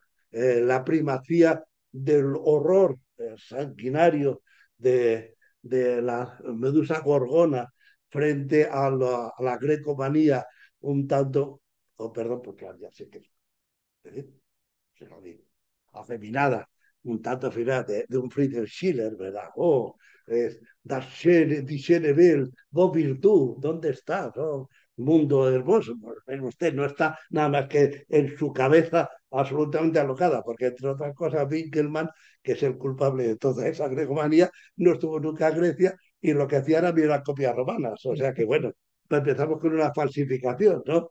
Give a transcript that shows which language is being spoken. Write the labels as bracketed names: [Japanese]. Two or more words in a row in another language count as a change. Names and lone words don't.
[Spanish] La primacía del horror sanguinario de la medusa gorgona frente a la grecomanía un tanto, oh, perdón, porque ya sé que ¿eh? Se lo digo, afeminada, un tanto final de un Friedrich Schiller, ¿verdad? [German] Oh, das schöne, die schöne Welt, wo bist du? [Spanish] ¿Dónde estás? Oh, mundo hermoso. Pues, usted no está nada más que en su cabeza absolutamente alocada, porque entre otras cosas, Winkelmann, que es el culpable de toda esa grecomanía, no estuvo nunca en Grecia y lo que hacía era mirar copias romanas. O sea que, bueno, pues empezamos con una falsificación, ¿no?